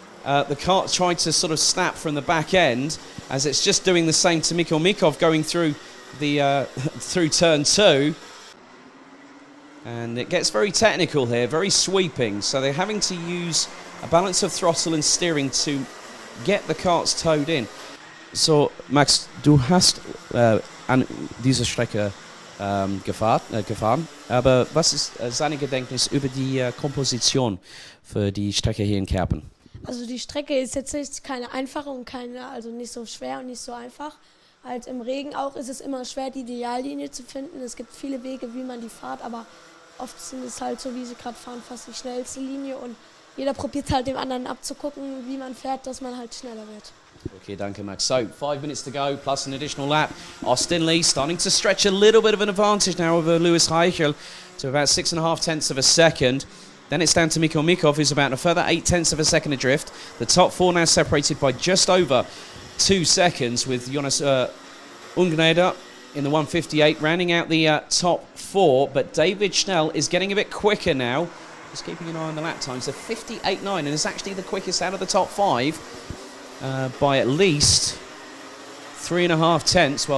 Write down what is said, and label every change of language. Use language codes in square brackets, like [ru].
[en] The kart tried to sort of snap from the back end, as it's just doing the same to Mikko Mikov going through the through turn 2, and it gets very technical here, very sweeping, so they're having to use a balance of throttle and steering to get the karts towed in. [de] So Max, du hast an dieser Strecke gefahren, aber was ist seine Gedenknis über die Komposition für die Strecke hier in Kerpen? Also die Strecke ist jetzt nicht keine einfache und also nicht so schwer und nicht so einfach. Halt im Regen auch ist es immer schwer, die Ideallinie zu finden. Es gibt viele Wege, wie man die fährt, aber oft sind es halt so, wie sie gerade fahren, fast die schnellste Linie, und jeder probiert halt dem anderen abzugucken, wie man fährt, dass man halt schneller wird. Okay, danke, Max. [en] So, 5 minutes to go, plus an additional lap. Austin Lee starting to stretch a little bit of an advantage now over Louis Reichel to about 6.5 tenths of a second. Then it's down to Mikko Mikov, who's about a further 8 tenths of a second adrift. The top 4 now separated by just over 2 seconds, with Jonas Ungnade in the 158 rounding out the top 4, but David Schnell is getting a bit quicker now, just keeping an eye on the lap times. So 58.9, and is actually the quickest out of the top 5 by at least 3.5 tenths.